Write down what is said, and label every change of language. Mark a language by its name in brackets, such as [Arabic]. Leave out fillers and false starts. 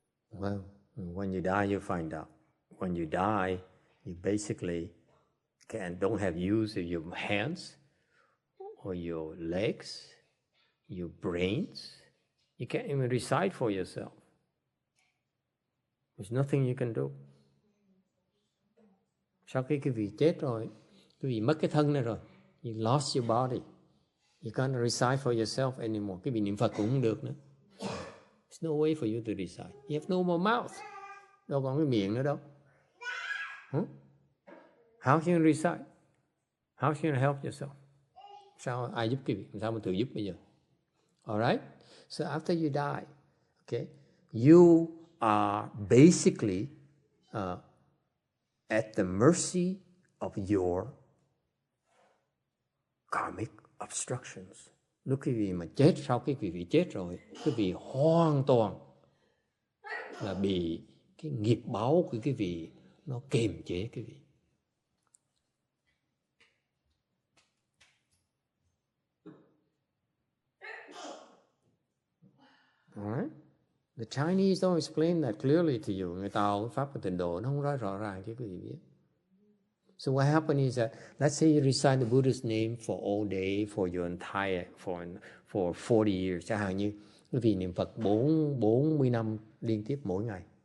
[English] Well, when you die, you find out. When you die, you basically don't have use of your hands or your legs your brains. You can't even recite for yourself. There's nothing you can do. [Vietnamese] Sau khi quý vị chết rồi, quý vị mất cái thân này rồi, [English] you lost your body. You can't recite for yourself anymore. [Vietnamese] Quý vị niệm Phật cũng không được nữa. [English] There's no way for you to recite. You have no more mouth. [Vietnamese] Đâu còn cái miệng nữa đâu. [English] How can you recite? How can you help yourself? [Vietnamese] Sao ai giúp quý vị? Sao mà tự giúp bây giờ? Alright? [English] So after you die, okay, you are basically at the mercy of your karmic obstructions. [Vietnamese] Lúc quý vị mà chết, sau khi quý vị chết rồi, quý vị hoàn toàn là bị cái nghiệp báo của quý vị nó kiềm chế quý vị. [English] Alright? The Chinese don't explain that clearly to you. [Vietnamese] Người Tàu pháp của Tịnh độ nó không nói rõ ràng cho quý vị biết. [English] So what happened is that, let's say you recite the Buddha's name for all day, for your entire, for 40 years. [Vietnamese] Chẳng hạn như quý vị niệm Phật 40 năm liên tiếp mỗi ngày.